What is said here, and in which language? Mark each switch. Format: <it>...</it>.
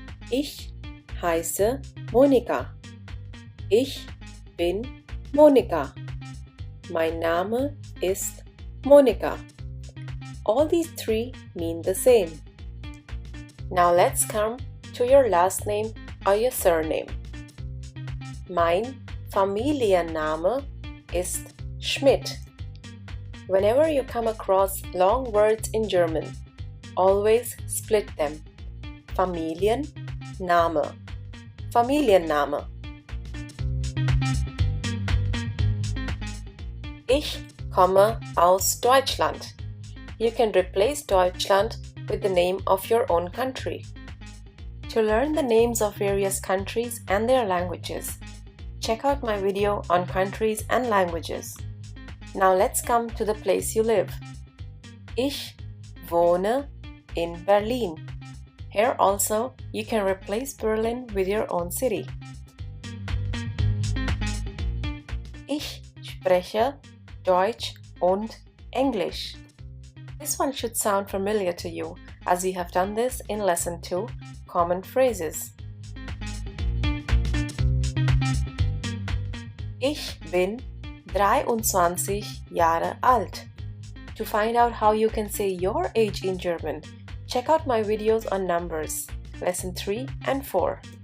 <de>Ich heiße Monika. Ich bin Monika. Mein Name ist Monika.</de> <en>All these three mean the same. Now let's come to your last name or your surname.</en> <de>Mein Familienname ist Schmidt.</de> <en>Whenever you come across long words in German, always split them.</en> <de>Familienname. Familienname. Ich komme aus Deutschland.</de> <en>You can replace Deutschland with the name of your own country. To learn the names of various countries and their languages, check out my video on countries and languages. Now let's come to the place you live.</en> <de>Ich wohne in Berlin.</de> <en>Here also, you can replace Berlin with your own city.</en> <de>Ich spreche Deutsch und Englisch.</de> <en>This one should sound familiar to you, as we have done this in Lesson 2, Common Phrases.</en> <de>Ich bin 23 Jahre alt.</de> <en>To find out how you can say your age in German, check out my videos on numbers, Lesson 3 and 4.</en>